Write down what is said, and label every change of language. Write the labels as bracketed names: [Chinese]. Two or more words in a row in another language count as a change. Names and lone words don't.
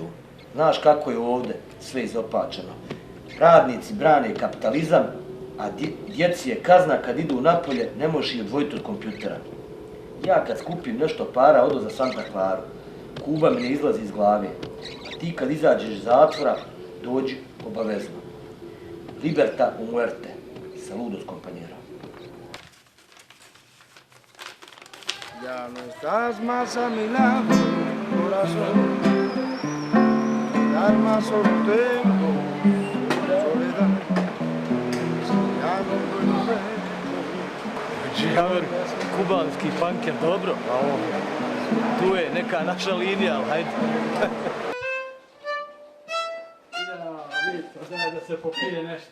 [Bosnian] Znaš kako je ovdje sve izopačeno. Radnici brane kapitalizam, a djeci je kazna kad idu napolje, ne možeš ih odvojiti od kompjutera. Ja kad skupim nešto para, odo za Santa Claru. Kuba mi ne izlazi iz glave. A ti kad izađeš iz zatvora, dođi obavezno. [Spanish] Liberta u muerte. Saludos, compañero. Ya no estás más a mi lado, corazón. Alma solo tengo soledad. Ya no puedo ver. [Bosnian] Džiaver, kubanski panker, dobro. Tu je neka naša linija, ali hajde. Daj da se popije nešto.